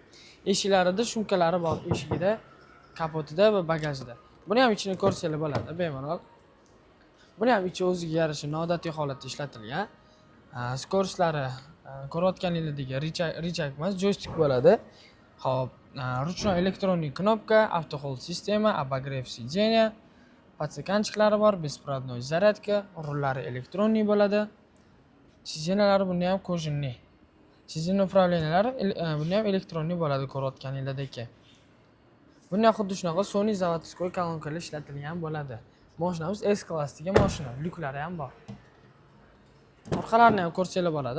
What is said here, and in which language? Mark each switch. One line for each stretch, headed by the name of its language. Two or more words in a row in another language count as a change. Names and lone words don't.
Uzbek: Eshiklarida shumkalari bor, eshigida, kapotida va bagajida. Buni ham ichini ko'rsanglar bo'ladi, bemalol. Buni ham ichi o'ziga yarasha noodatiy holatda ishlatilgan. Skoroslari ko'rayotganinglardek richak emas, joystik bo'ladi. Xo'p,
Russian: Ручной электронный кнопка, автохолд систema, обогрев сидения,
Uzbek: подстаканчиklari bor,
Russian: беспроводной зарядка,
Uzbek: rullari elektronniy bo'ladi. Sidenalari bunda ham kojinli. Sizen upravleniyalari bunda ham elektronniy bo'ladi, ko'rayotganinglardek. Bunda xuddi shunaqa Sony заводской kolonkalar ishlatilgan bo'ladi. Mashinamiz S klassdagi mashina, lyuklari ham bor. Orqalarini ham ko'rsanglar bo'ladi.